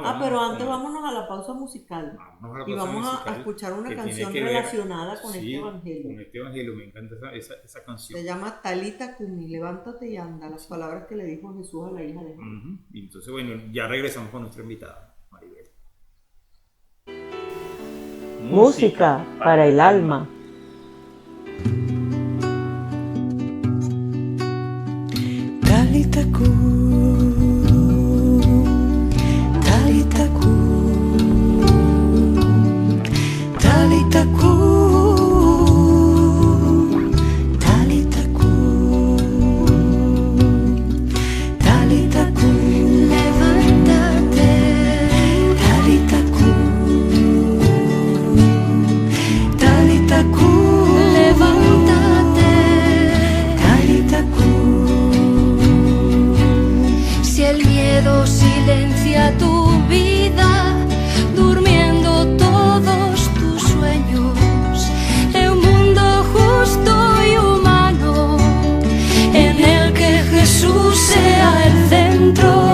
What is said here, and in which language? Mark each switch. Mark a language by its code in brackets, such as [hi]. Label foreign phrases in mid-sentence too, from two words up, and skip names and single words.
[es] pero antes vámonos a la pausa musical. Vamos a escuchar una canción relacionada con este evangelio. Con este evangelio, me encanta esa canción. Se llama Talita Cumi, levántate y anda, las palabras que le dijo Jesús a la hija de Juan. Y entonces, bueno, ya regresamos con nuestra invitada, Maribel. Música para el alma. [arc] טליתא קומי, טליתא קומי, טליתא קומי, טליתא קומי, טליתא קומי, levántate, טליתא קומי, טליתא קומי, levántate, טליתא קומי. [es] Si el miedo silencia tu vida, durmiendo todos tus sueños, en un mundo justo y humano, en el que Jesús sea el centro.